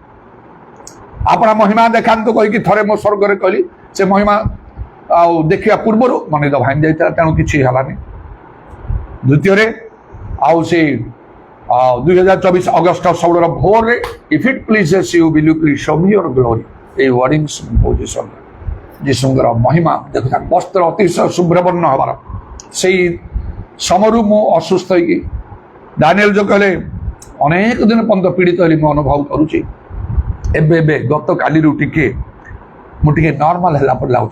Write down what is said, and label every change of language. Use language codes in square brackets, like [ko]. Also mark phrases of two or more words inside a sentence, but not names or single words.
[or] ଆପଣ ମହିମା ଦେଖାନ୍ତୁ କହିକି ଥରେ ମୁଁ ସ୍ୱର୍ଗରେ କହିଲି, ସେ ମହିମା ଆଉ ଦେଖିବା ପୂର୍ବରୁ ମନିଦ ଭାଙ୍ଗି ଯାଇଥିଲା, ତେଣୁ କିଛି ହେଲାନି। ଦ୍ୱିତୀୟରେ ଆଉ ସେ 2024 ଅଗଷ୍ଟ 16 ଭୋରରେ [en] if it pleases you will you please show me your glory, [or] ଏଇ ୱାର୍ଡିଂସ୍ କହୁଛି ସ୍ୱର୍ଗ। ଯୀଶୁଙ୍କର ମହିମା ଦେଖୁଥା, ବସ୍ତ୍ର ଅତିଶୟ ଶୁଭ୍ରବର୍ଣ୍ଣ ହେବାର ସେଇ ସମୟରୁ ମୁଁ ଅସୁସ୍ଥ ହେଇକି ଦାନିଏଲ ଯୋଉ କହିଲେ ଅନେକ ଦିନ ପର୍ଯ୍ୟନ୍ତ ପୀଡ଼ିତ ହେଲି ମୁଁ ଅନୁଭବ କରୁଛି। ଏବେ ଗତକାଲିରୁ ମୁଁ ଟିକେ ନର୍ମାଲ ହେଲା ପରି ଲାଗୁଛି।